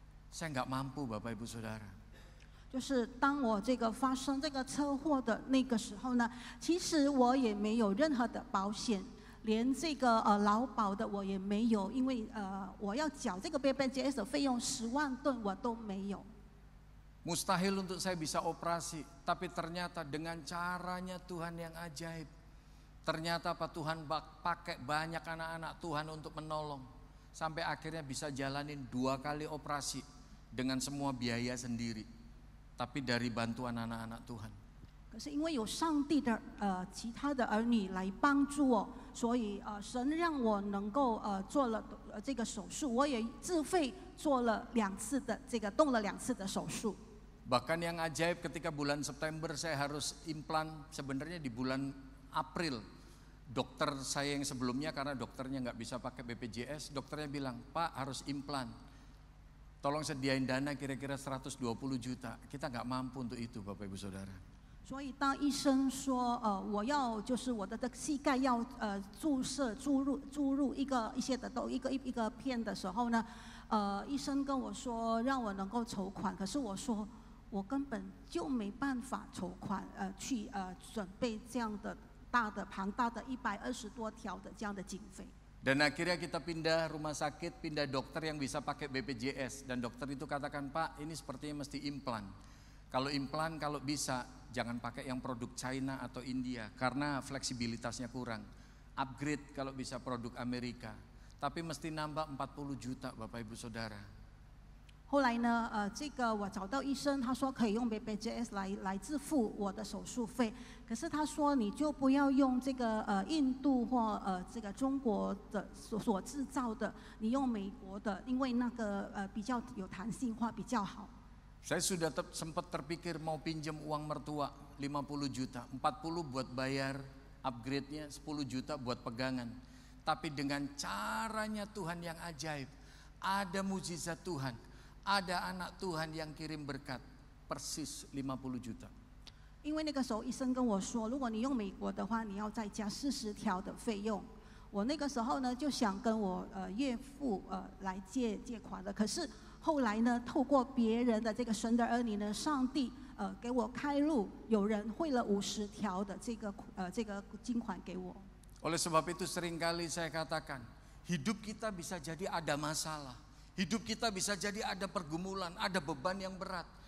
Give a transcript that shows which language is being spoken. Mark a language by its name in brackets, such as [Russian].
[Indonesian] Saya nggak mampu Bapak Ibu Saudara. [Chinese] 就是当我这个发生这个车祸的那个时候呢，其实我也没有任何的保险。连这个劳保的我也没有，因为我要缴这个 BPJS 的费用10万吨我都没有。 [Indonesian] Mustahil untuk saya bisa operasi, tapi ternyata dengan caranya Tuhan yang ajaib. Ternyata apa Tuhan pakai banyak anak-anak Tuhan untuk menolong. Sampai akhirnya bisa jalanin 2 kali operasi dengan semua biaya sendiri. Tapi dari bantuan anak-anak Tuhan. [Chinese] 可是因为有上帝的其他的儿女来帮助我，所以神让我能够做了这个手术，我也自费做了2次的动了2次的手术。 [Indonesian] Bahkan yang ajaib ketika bulan September saya harus implan, sebenarnya di bulan April dokter saya yang sebelumnya karena dokternya nggak bisa pakai BPJS, dokternya bilang Pak harus implan, tolong sediain dana kira-kira 120 juta, kita nggak mampu untuk itu Bapak Ibu Saudara. [Chinese] 所以当医生说我要就是我的膝盖要注入一个片的时候呢，医生跟我说让我能够筹款，可是我说我根本就没办法筹款去准备这样的庞大的120多条的这样的经费。 [Indonesian] Dan akhirnya kita pindah rumah sakit, pindah dokter yang bisa pakai BPJS, dan dokter itu katakan Pak ini sepertinya mesti implan. Kalau implan kalau bisa jangan pakai yang produk China atau India karena fleksibilitasnya kurang. Upgrade kalau bisa produk Amerika. Tapi mesti nambah 40 juta Bapak Ibu Saudara. [Chinese] 后来呢，这个我找到医生，他说可以用 BPJS 来自付我的手术费。可是他说你就不要用这个印度或这个中国的所制造的，你用美国的，因为那个比较有弹性化，比较好。 [Indonesian] Saya sudah sempat terpikir mau pinjam uang mertua 50 juta, 40 buat bayar upgrade-nya, 10 juta buat pegangan. Tapi dengan caranya Tuhan yang ajaib, ada mujizat Tuhan, ada anak Tuhan yang kirim berkat, persis 50 juta. [Chinese] 因为那个时候医生跟我说，如果你用美国的话，你要再加40条的费用。我那个时候呢就想跟我岳父来借款的，可是。后来呢，透过别人的这个神的儿女呢，上帝给我开路，有人汇了50条的这个金款给我。 [Indonesian] Oleh sebab itu seringkali saya katakan, hidup kita bisa jadi ada masalah. Hidup kita bisa jadi ada pergumulan, ada beban yang berat.